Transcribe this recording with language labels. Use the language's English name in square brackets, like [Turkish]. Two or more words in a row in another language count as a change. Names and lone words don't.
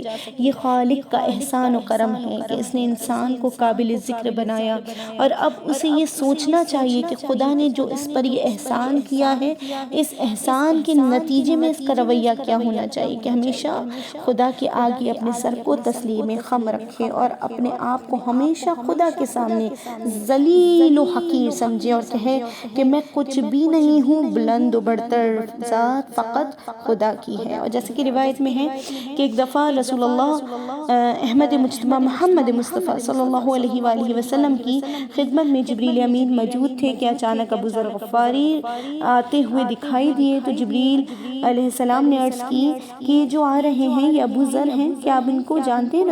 [Urdu] یہ خالق کا احسان و کرم ہے کہ اس نے انسان کو قابل ذکر بنایا، اور اب اسے یہ سوچنا چاہیے کہ خدا نے جو اس پر یہ احسان کیا ہے، اس احسان کے نتیجے میں اس کا رویہ کیا ہونا چاہیے. کہ ہمیشہ خدا کے آگے اپنے سر کو تسلیم خم رکھے اور اپنے آپ کو ہمیشہ خدا کے سامنے ذلیل و حقیر سمجھے اور کہے کہ میں کچھ بھی نہیں ہوں، بلند و برتر ذات فقط خدا کی ہے. اور جیسے کہ روایت میں ہے کہ ایک دفعہ رسول اللہ احمد مجتبی محمد مصطفیٰ صلی اللہ علیہ وآلہ وسلم کی خدمت میں جبریل امین موجود تھے کہ اچانک ابو ذر غفاری آتے ہوئے دکھائی دیے. تو جبریل علیہ السلام نے عرض کی کہ یہ جو آ رہے ہیں یہ ابو ذر ہیں، کیا آپ ان کو جانتے ہیں؟